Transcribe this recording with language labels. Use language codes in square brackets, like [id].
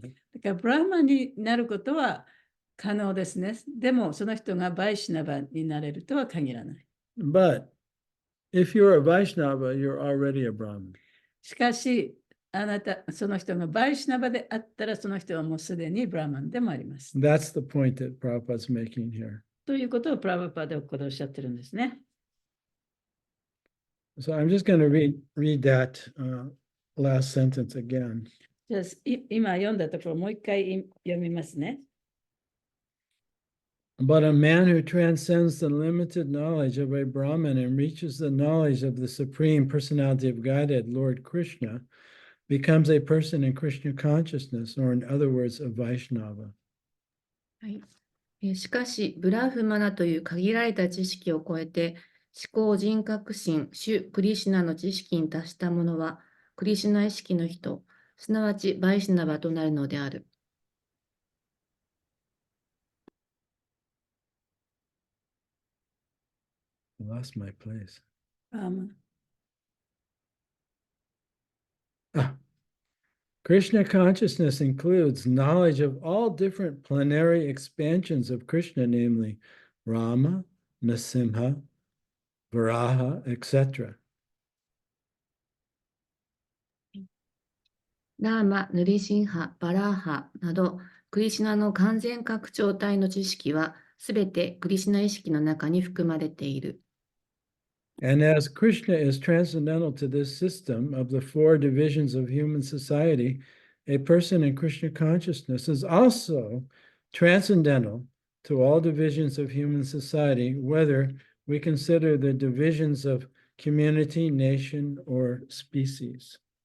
[ja] だからブラーマンになることは可能ですね。でもその人がバイシナバになれるとは限らない。 [en] But if you're a Vaishnava, you're already a Brahmin. [ja] しかし、その人がバイシナバであったら、その人はもうすでにブラーマンでもあります。 [en] That's the point that Prabhupada's making here. [ja] ということをプラブパでここでおっしゃってるんですね。 [en] So I'm just going to read that last sentence again. [ja] じゃあ今読んだところもう一回読みますね。 [en] But a man who transcends the limited knowledge of a Brahman and reaches the knowledge of the Supreme Personality of Godhead, Lord Krishna, becomes a person in Krishna consciousness, or in other words, a Vaishnava. [ja] はい。しかし、ブラフマナという限られた知識を超えて、思考人格心、主クリシュナの知識に達した者は、クリシュナ意識の人、すなわちバイシナバとなるのである。 [en] I lost my place. Krishna consciousness includes knowledge of all different plenary expansions of Krishna, namely Rama, Nasimha, Varaha, etc. [ja] ラーマ、ヌリシンハ、バラーハなど、クリシュナの完全拡張体の知識は、すべてクリシュナ意識の中に含まれている。 [en] And as Krishna is transcendental to this system of the four divisions of human society, a person in Krishna consciousness is also transcendental to all divisions of human society, whether we consider the divisions of community, nation, or species.